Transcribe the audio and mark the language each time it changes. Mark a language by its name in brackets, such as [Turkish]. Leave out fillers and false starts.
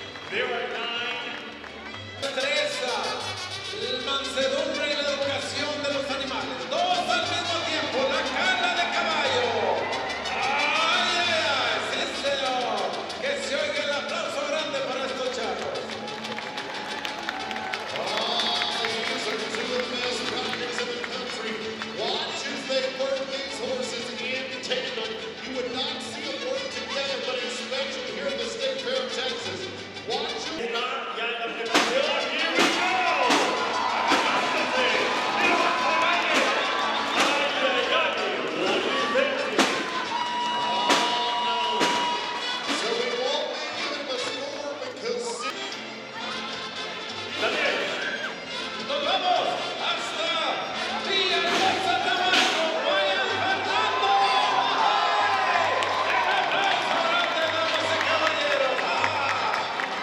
[English] There are 9. [Spanish] Destreza, mansedumbre y la educación de los animales. Dos al mismo tiempo, la cala de caballo. ¡Ay, ay, ay! ¡Sí, señor! Que se oiga el aplauso grande para estos charros. [English] These are two of the best riders in the country. Watch as they work these horses in tandem. You would not see them work together, but especially here in the State Fair of Texas. Watch them. [Spanish] Ya en la preparación. [English] Here we go. Agándose. [Spanish] Mira, caballo. Ay, ay, ay. La diferencia. [English] Oh, no. So we won't be giving the score because... Daniel. [Spanish] ¡Nos vamos hasta Villahermosa, Tabasco! ¡Vayan Fernando! ¡Ay! ¡Un aplauso grande, damas y caballeros!